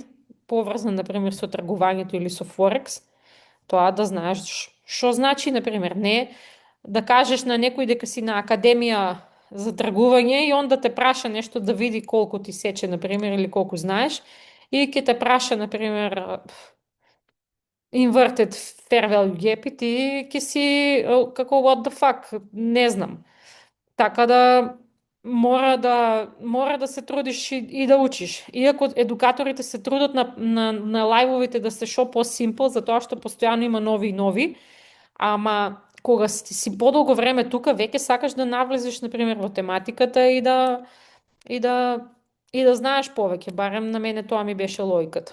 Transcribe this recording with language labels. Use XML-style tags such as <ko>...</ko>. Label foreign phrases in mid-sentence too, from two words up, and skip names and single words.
<mk>поврзан, на пример, со тргувањето или со Форекс, тоа да знаеш што значи, на пример, не да кажеш на некој дека си на академија за тргување и он да те праша нешто да види колку ти сече, на пример, или колку знаеш, и ќе те праша, на пример,</mk> <en>inverted fair value gap</en> <mk>и ти ќе си како</mk> <en>what the fuck,</en> <mk>не знам. Така да мора да се трудиш и да учиш. Иако едукаторите се трудат на лајвовите да се шо по-симпл, затоа што постојано има нови и нови, ама кога си подолго време тука, веќе сакаш да навлезеш, на пример, во тематиката и да знаеш повеќе, барем на мене тоа ми беше логиката.</mk>